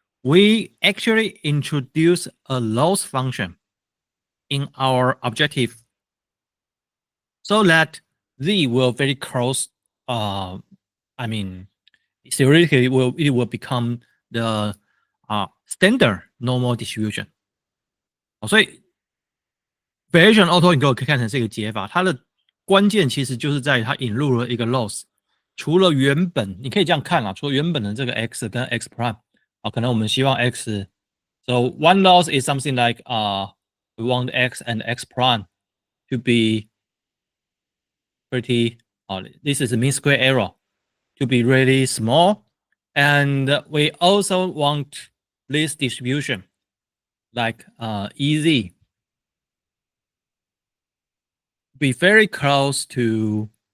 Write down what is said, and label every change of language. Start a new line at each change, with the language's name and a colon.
English: we actually introduce a loss function in our objective so that z will very close. I mean, theoretically, it will become the standard normal distribution。
Chinese: 所以 variation AutoEncoders 可以看成是一个解法，它的关键其实就是在于它引入了一个 loss。除了原本你可以这样看啊，除了原本的这个 x 跟 x prime 可能我们希望 x。
English: So one loss is something like we want x and x prime to be pretty. This is a mean square error to be really small, and we also want this distribution like EZ be very close to.